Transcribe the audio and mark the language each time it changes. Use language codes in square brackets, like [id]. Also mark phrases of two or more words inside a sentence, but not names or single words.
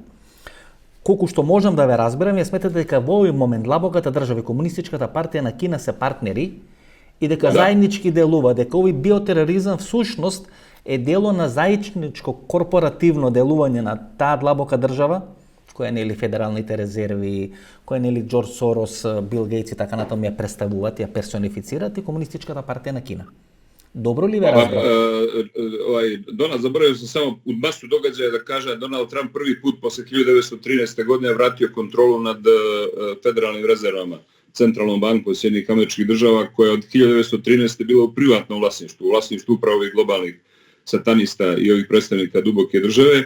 [mk] Колку што можам да ве разберам, ја сметате дека во овој момент длабоката држава и Комунистичката партија на Кина се партнери и дека заеднички делува, дека овој биотероризам всушност е дело на заедничко корпоративно делување на таа длабока држава, која нели федералните резерви, која нели Џорџ Сорос, Бил Гейтс и така натаму ја представуваат, ја персонифицираат и Комунистичката партија на Кина. Добро ли ве разбрав? [sr] Donald, zaboravio sam samo u masu događaja da kaže Donald Trump prvi put posle 1913. godine vratio kontrolu nad federalnim rezervama centralnom bankom Sjedinjenih Američkih Država, koja od 1913. bila u privatnom vlasništvu, u vlasništvu upravo ovih globalnih satanista i ovih predstavnika duboke države.